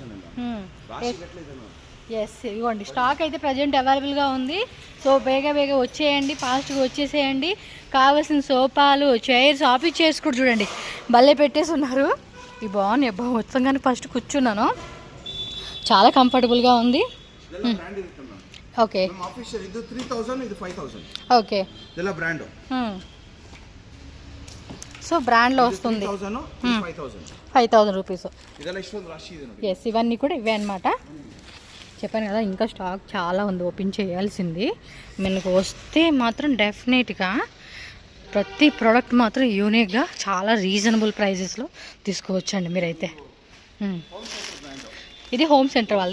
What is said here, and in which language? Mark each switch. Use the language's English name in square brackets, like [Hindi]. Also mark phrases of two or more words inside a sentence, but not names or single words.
[Telugu] ఎస్ ఇవ్వండి, స్టాక్ అయితే [English] present available [Telugu] ఉంది. సో బేగా వచ్చేయండి, ఫాస్ట్గా వచ్చేసేయండి. కావాల్సిన సోఫాలు, చైర్స్, ఆఫీస్ చైర్స్ కూడా చూడండి భలే పెట్టేసి ఉన్నారు. ఇవి బాగున్నాయి అబ్బా, మొత్తంగానే ఫస్ట్ కూర్చున్నాను, చాలా కంఫర్టబుల్గా ఉంది. [Kannada] ఓకే ಇದು 3,000, ಇದು 5,000. [Telugu] ఓకే [Kannada] ಇದೆಲ್ಲ ಬ್ರ್ಯಾಂಡ್. [Telugu] సో బ్రాండ్లో వస్తుంది 5,000 రూపీస్. [Kannada] ಇದೆಲ್ಲ ಇಷ್ಟೊಂದು ರಾಶಿ ಇದೆ ನೋಡಿ. [Telugu] ఎస్ ఇవన్నీ కూడా ఇవే అనమాట. చెప్పాను కదా ఇంకా స్టాక్ చాలా ఉంది, ఓపెన్ చేయాల్సింది. మనకు వస్తే మాత్రం డెఫినెట్గా ప్రతి ప్రోడక్ట్ మాత్రం యూనిక్గా చాలా [English] reasonable prices [Telugu] తీసుకోవచ్చండి మీరైతే. ఇది హోమ్ సెంటర్ వాళ్ళ.